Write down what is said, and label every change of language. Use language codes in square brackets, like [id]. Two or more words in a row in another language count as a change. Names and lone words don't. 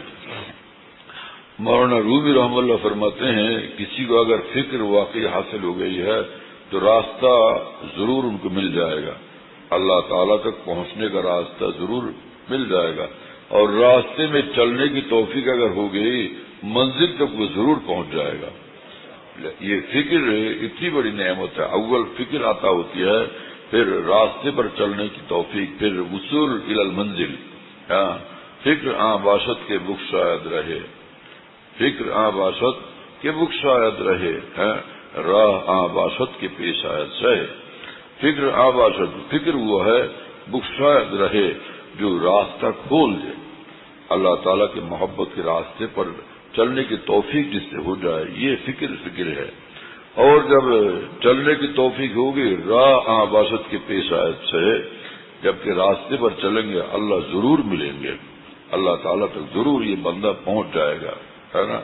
[ur] مولانا رومی رحم اللہ فرماتے ہیں کسی کو اگر فکر واقعی حاصل ہو گئی ہے تو راستہ ضرور ان کو مل جائے گا، اللہ تعالیٰ تک پہنچنے کا راستہ ضرور مل جائے گا، اور راستے میں چلنے کی توفیق اگر ہو گئی منزل تک وہ ضرور پہنچ جائے گا۔ یہ فکر اتنی بڑی نعمت ہے، اول فکر عطا ہوتی ہے، پھر راستے پر چلنے کی توفیق، پھر [ar] وصول الی المنزل۔ [fa] فکر باشد کے بخشاید رہے، فکر باشد کے بخشاید رہے، راہ باشد کے پیش آید سہے۔ فکر باشد، فکر [ur] وہ ہے [fa] بخشاید رہے [ur] جو راستہ کھول دے، اللہ تعالیٰ کی محبت کے راستے پر چلنے کی توفیق جس سے ہو جائے، یہ فکر ہے۔ اور جب چلنے کی توفیق ہوگی [fa] راہ باشد کے پیش آیت سے، [ur] جبکہ راستے پر چلیں گے اللہ ضرور ملیں گے، اللہ تعالیٰ تک ضرور یہ بندہ پہنچ جائے گا، ہے نا۔